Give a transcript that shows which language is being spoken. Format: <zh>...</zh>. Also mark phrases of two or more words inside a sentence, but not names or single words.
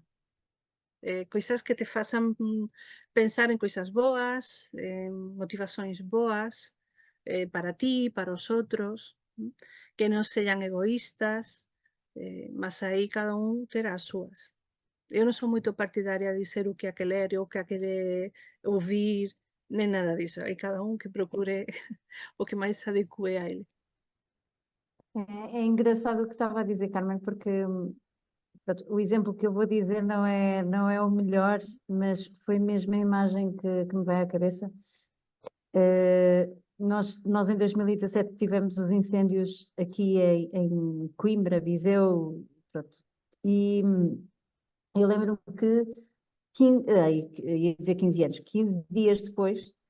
<gl>Coisas que te façan pensar en coisas boas, motivações boas, para ti, para os outros, que non sean egoístas, mas aí cada un terá as súas. Eu non sou moito partidaria de dizer o que hai que ler, o que hai que ouvir, nem nada disso. Hai cada un que procure o que máis se adecue a ele.</gl> <pt>É engraçado o que estava a dizer, Carmen, porque portanto, o exemplo que eu vou dizer não é o melhor, mas foi mesmo a imagem que me veio à cabeça. Nós em 2017 tivemos os incêndios aqui em Coimbra, Viseu, pronto, e eu lembro-me que, ia dizer 15 anos, 15 dias depois,</pt>